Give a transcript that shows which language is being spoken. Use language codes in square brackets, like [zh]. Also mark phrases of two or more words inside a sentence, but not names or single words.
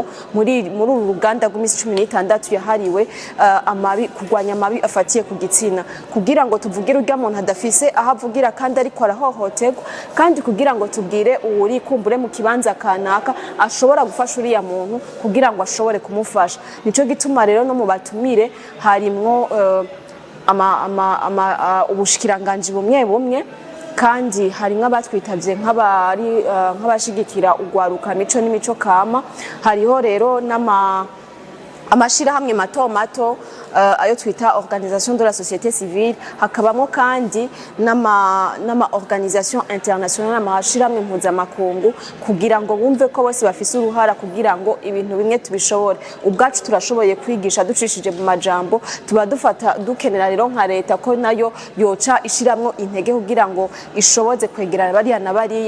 [rn] muri uruganda rw'imisi 16 yahariwe amabi kurwanya amabi afatiye ku gitsina kugira ngo tuvugire urya muntu adafise ahavugira kandi ariko arahohoterwa kandi kugira ngo tubwire uwuri kumbure mu kibanza kanaka ashobora gufasha uriya muntu kugira ngo ashobore kumufasha nico gituma rero no mu batumire harimwo ubushikiranganji bumwe bumwe kandi hari nk'abatwitabye nk'abashigikira ugwaruka mico n'imico kama. Hariho rero amashirahamwe mato mato ayo twita [fr] organisation de la société civile, [rn] hakabamo kandi n'ama [fr] organisation internationale, [rn] amashirahamwe mpuzamakungu, kugira ngo bumve ko bose bafise uruhara kugira ngo ibintu bimwe tubishobore. Ubwacu turashoboye kwigisha ducishije mu majambo, tuba dukenera rero nka leta ko nayo yoca ishiramwo intege kugira ngo ishoboze kwegerana bariya na bariya.